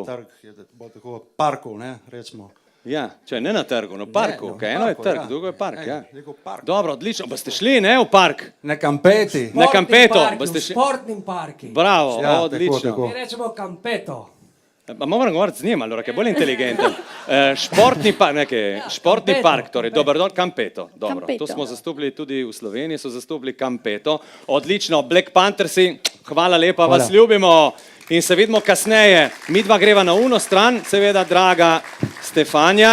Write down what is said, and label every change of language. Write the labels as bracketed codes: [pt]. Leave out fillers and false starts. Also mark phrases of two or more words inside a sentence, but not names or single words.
[sl] Parku, ne, recimo. Ja, če ne na trgu, na parku, eno je trg, drugo je park, ja. Dobro, odlično, pa ste šli, ne, v park? Na kampeti. Na kampeto. V športnim parki. Bravo, odlično. Mi rečemo kampeto. Ma moram govoriti z njim, [it] allora, che è [sl] bolj intelligenten. Športni park, torej, Doberdol, kampeto. Dobro, to smo zastopili tudi v Sloveniji, so zastopili kampeto. Odlično, Black Panthersi, hvala lepa, vas ljubimo in se vidimo kasneje. Mi dva greva na uno stran, seveda, draga Stefanja.